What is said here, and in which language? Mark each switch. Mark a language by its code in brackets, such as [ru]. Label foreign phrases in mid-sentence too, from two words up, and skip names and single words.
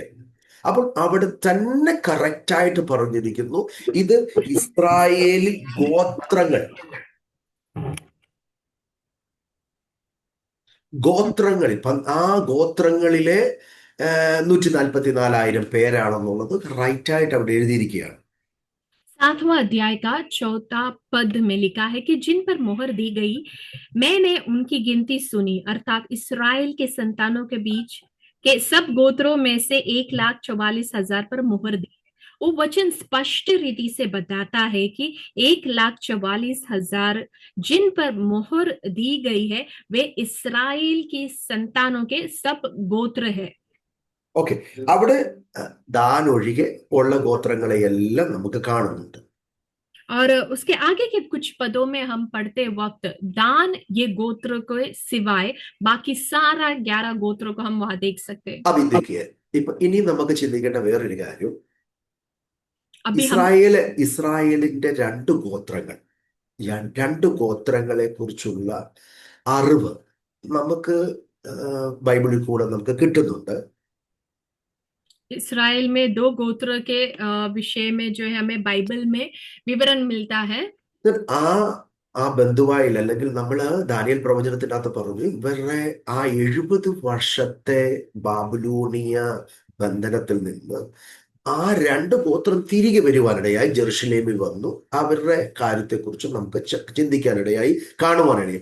[ml] അപ്പോൾ അവിടെ തന്നെ കറക്റ്റായിട്ട് പറഞ്ഞിരിക്കുന്നു, ഇത് ഇസ്രായേലി ഗോത്രങ്ങൾ, ഗോത്രങ്ങളിൽ ആ ഗോത്രങ്ങളിലെ 144,000 പേരാണെന്നുള്ളത് റൈറ്റായിട്ട് അവിടെ എഴുതിയിരിക്കുകയാണ്. [hi] 7वां अध्याय का 4था पद में लिखा है कि जिन पर मोहर दी गई, मैंने उनकी गिनती सुनी, अर्थात इस्राएल के संतानों के बीच के सब गोत्रों में से 1,44,000 पर मोहर दी। वो वचन स्पष्ट रीति से बताता है कि 1,44,000 जिन पर मोहर दी गई है, वे इस्राएल की संतानों के सब गोत्र है। [ml] ഓക്കെ. അവിടെ ദാൻ ഒഴികെ ഉള്ള ഗോത്രങ്ങളെയെല്ലാം നമുക്ക് കാണുന്നുണ്ട്. [hi] और उसके आगे के कुछ पदों में हम पढ़ते वक्त दान ये गोत्र को सिवाय बाकी सारा 11 गोत्रों को हम वहां देख सकते हैं। [ml] അപ്പൊ ഇപ്പൊ ഇനി നമുക്ക് ചിന്തിക്കേണ്ട വേറൊരു കാര്യം, [hi] अभी हम [ml] ഇസ്രായേലിന്റെ രണ്ട് ഗോത്രങ്ങളെ കുറിച്ചുള്ള അറിവ് നമുക്ക് ബൈബിളിൽ കൂടെ നമുക്ക് കിട്ടുന്നുണ്ട്. [hi] इसराइल में 2 गोत्र के विषय में जो है हमें बाइबल में विवरण मिलता है। [ml] ആ ആ ബന്ധുവായിൽ, അല്ലെങ്കിൽ നമ്മൾ ദാനിയേൽ പ്രവചനത്തിനകത്ത് പറഞ്ഞു, ഇവരുടെ ആ 70 വർഷത്തെ ബാബിലോണിയ ബന്ധനത്തിൽ നിന്ന് ആ രണ്ട് ഗോത്രം തിരികെ വരുവാനിടയായി, ജെറുസലേമിൽ വന്നു. അവരുടെ കാര്യത്തെക്കുറിച്ച് നമുക്ക് ചിന്തിക്കാനിടയായി, കാണുവാനിടയായി.